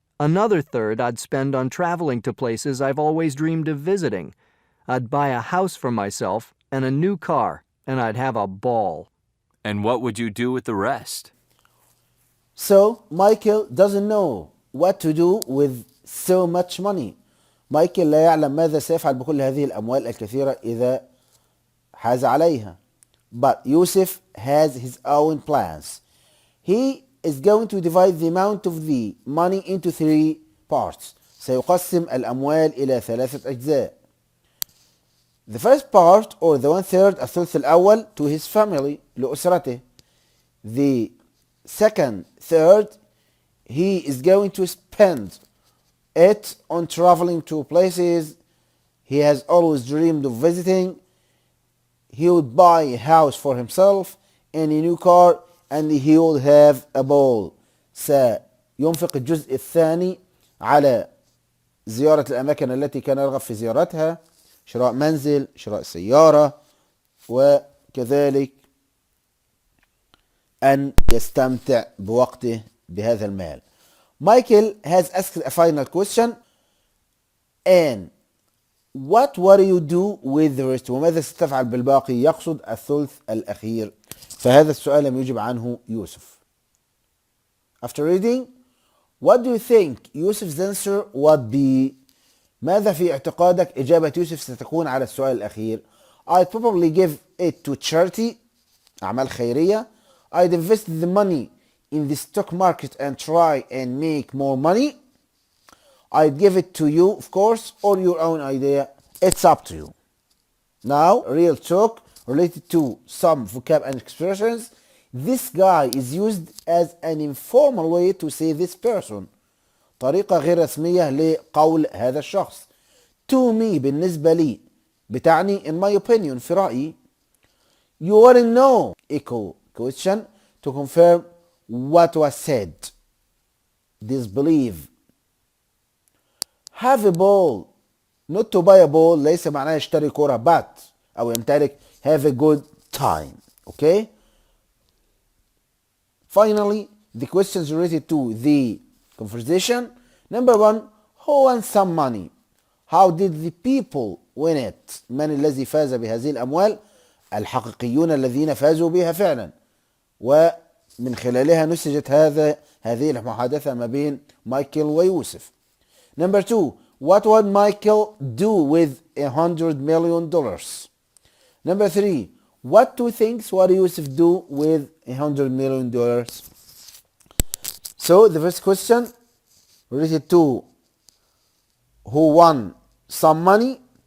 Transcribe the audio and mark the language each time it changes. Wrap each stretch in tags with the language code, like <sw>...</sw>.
<en>Another third I'd spend on traveling to places I've always dreamed of visiting. I'd buy a house for myself and a new car, and I'd have a ball. And what would you do with the rest? So, Michael doesn't know what to do with so much money.</en> <ar>مايكل لا يعلم ماذا سيفعل بكل هذه الأموال الكثيرة إذا حاز عليها.</ar> <en>But Yusuf has his own plans. He is going to divide the amount of the money into 3 parts.</en> <ar>سيقسم الأموال إلى 3 أجزاء.</ar> <en>The first part, or the 1/3,</en> <ar>الثلث الأول,</ar> <en>to his family,</en> <ar>لأسرته.</ar> <en>The second third, he is going to spend it on traveling to places he has always dreamed of visiting. He would buy a house for himself and a new car and he would have a ball.</en> <ar>سينفق الجزء الثاني على زيارة الأماكن التي كان يرغب في زيارتها، شراء منزل، شراء سيارة، وكذلك أن يستمتع بوقته بهذا المال.</ar> <en>Michael has asked a final question. And what will you do with the rest?</en> <ar>وماذا ستفعل بالباقي؟ يقصد الثلث الأخير. فهذا السؤال لم يجب عنه يوسف.</ar> <en>After reading, what do you think Yusuf's answer would be?</en> <ar>ماذا في اعتقادك إجابة يوسف ستكون على السؤال الأخير؟</ar> <en>I'd probably give it to charity،</en> <ar>أعمال خيرية.</ar> <en>I'd invest the money in the stock market and try and make more money. I'd give it to you, of course, or your own idea. It's up to you. Now, real talk related to some vocab and expressions. This guy is used as an informal way to say this person.</en> <ar>طريقة غير رسمية لقول هذا الشخص.</ar> <en>To me</en> <ar>بالنسبة لي بتعني</ar> <en>in my opinion</en> <ar>في رأيي.</ar> <en>You wouldn't know echo question to confirm what was said. Disbelieve. Have a ball. Not to buy a ball</en> <ar>ليس معناه يشتري كرة</ar> <en>but</en> <ar>أو يمتلك</ar> <en>have a good time. Okay? Finally, the questions related to the conversation. Number 1, who won some money? How did the people win it?</en> <ar>من الذي فاز بهذه الأموال؟ الحقيقيون الذين فازوا بها فعلا. ومن خلالها نسجت هذه المحادثة ما بين مايكل ويوسف.</ar> <en>Number 2, what would Michael do with $100 million? Number 3, what do you think would Yusuf do with $100 million? So the first question related to who won some money.</en>